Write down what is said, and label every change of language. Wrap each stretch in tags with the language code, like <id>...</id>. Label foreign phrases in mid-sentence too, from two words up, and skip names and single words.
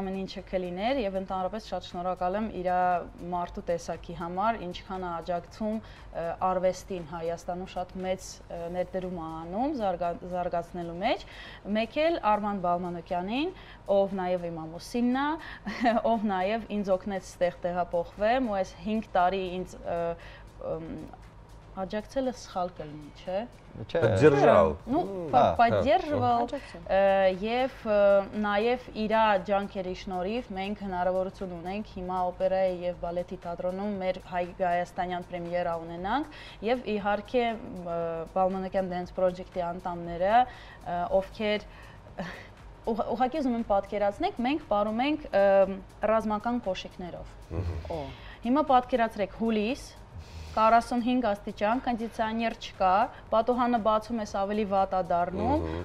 <hy>ամեն ինչը կլիներ եւ ընդհանրապես շատ շնորհակալ եմ իր մարդու տեսակի համար, ինչքան է աջակցում արվեստին Հայաստանում շատ մեծ ներդրում է անում զարգացնելու մեջ, մեկ էլ Արման Բալմանոկյանին, ով նաեւ իմ ամուսինն է, ով նաեւ ինձ օգնեց ստեղ տեղափոխվեմ ու այս 5 տարի ինձ աջակցելը սխալ կլինի, չէ՞։</hy> <ru>Поддержал. Ну, поддерживал.</ru> <hy>Եվ նաև իր ջանքերի շնորհիվ մենք հնարավորություն ունենք հիմա օպերայի եւ բալետի թատրոնում մեր հայաստանյան պրեմիերա ունենանք եւ իհարկե Բալմանոկյան Dance Project-ի անդամները, ովքեր ուղղակի ուզում եմ պատկերացնենք, մենք ապրում ենք ռազմական կոշիկներով։ Հիմա պատկերացրեք հուլիս 45 աստիճան, կոնդիցիոներ չկա, պատուհանը բացում ես ավելի վատ է դառնում,</hy>